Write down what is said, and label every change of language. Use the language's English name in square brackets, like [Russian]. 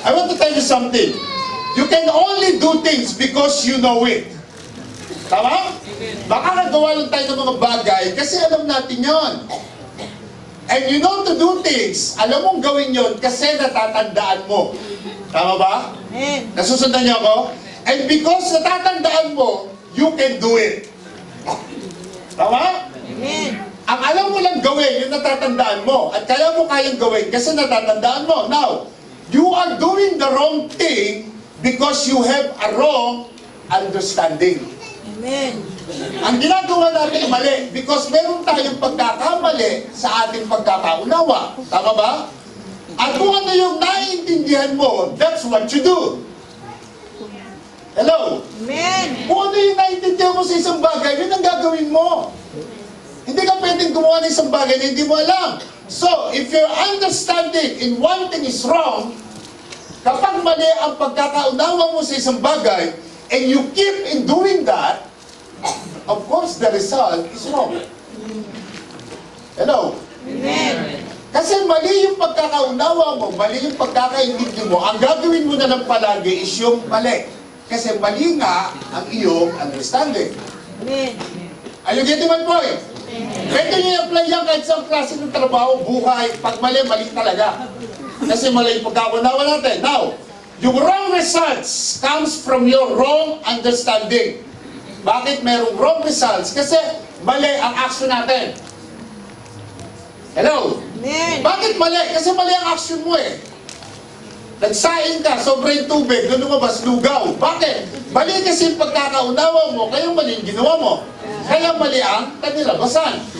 [English] I want to tell you something. You can only do things because you know it. [Filipino] Tama? Baka nagawa lang tayo ng mga bagay kasi alam natin yon. [English] And you know to do things, [Filipino] alam mong gawin yon kasi natatandaan mo. Tama ba? Amen. Nasusundan niyo ako? [English] And because [Filipino] natatandaan mo, [English] you can do it. [Filipino] Tama? Amen. Ang alam mo lang gawin, yung natatandaan mo. At kaya mo kayang gawin kasi natatandaan mo. [English] Now, you are doing the wrong thing because you have a wrong understanding. Amen. [Filipino] Ang ginagawa natin mali because meron tayong pagkakamali sa ating pagkakaunawa. Tama ba? At kung ano yung naiintindihan mo, [English] that's what you do. [Filipino] Hello? Amen. Kung ano yung naiintindihan mo sa isang bagay, yun ang gagawin mo. Hindi ka pwedeng gumawa ng isang bagay na hindi mo alam. [English] So, if your understanding in one thing is wrong, [Filipino] kapag mali ang pagkakaunawa mo sa isang bagay, [English] and you keep in doing that, of course, the result is wrong. [Filipino] Hello? Amen. Kasi mali yung pagkakaunawa mo, mali yung pagkakaintindi mo, ang gagawin mo na lang palagi is yung mali. Kasi mali nga ang iyong understanding. Amen. [English] Are you getting my point? [Filipino] Pwede nyo i-apply yan kahit sa klase ng trabaho, buhay, pag mali, mali talaga. Kasi mali yung pagkakaunawa natin. Now, yung [English] wrong results comes from your wrong understanding. [Filipino] Bakit merong wrong results? Kasi mali ang action natin. Hello? Amen. Bakit mali? Kasi mali ang action mo eh. Nagsaing ka, sobrang tubig, doon lumabas, lugaw. Bakit? Mali kasi yung pagkakaunawa mo, kaya mali yung ginawa mo. Kaya mali ang kanilabasan.